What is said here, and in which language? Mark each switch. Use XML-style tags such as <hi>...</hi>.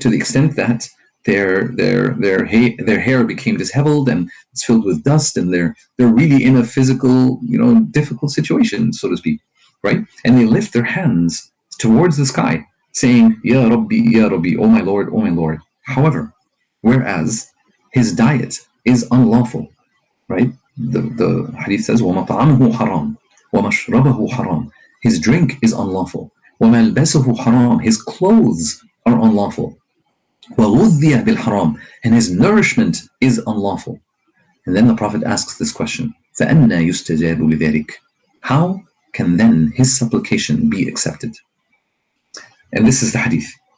<en>To the extent that their hair became disheveled and it's filled with dust, and they're really in a physical, difficult situation, so to speak, right? And they lift their hands towards the sky, saying, Ya Rabbi, oh my Lord, oh my Lord. However, whereas his diet is unlawful, right? The hadith says,</en> <ar>وَمَطْعَمُهُ حَرَامٌ وَمَشْرَبَهُ حَرَامٌ.</ar> <en>His drink is unlawful.</en> <ar>وَمَلْبَسُهُ حَرَامٌ.</ar> <en>His clothes are unlawful.</en> <ar>وَغُذِّيَ بِالْحَرَامِ.</ar> <en>And his nourishment is unlawful. And then the Prophet asks this question,</en> <ar>فَأَنَّا يُسْتَجَابُ لِذَلِكَ.</ar> <en>How can then his supplication be accepted? And this is the hadith.</en>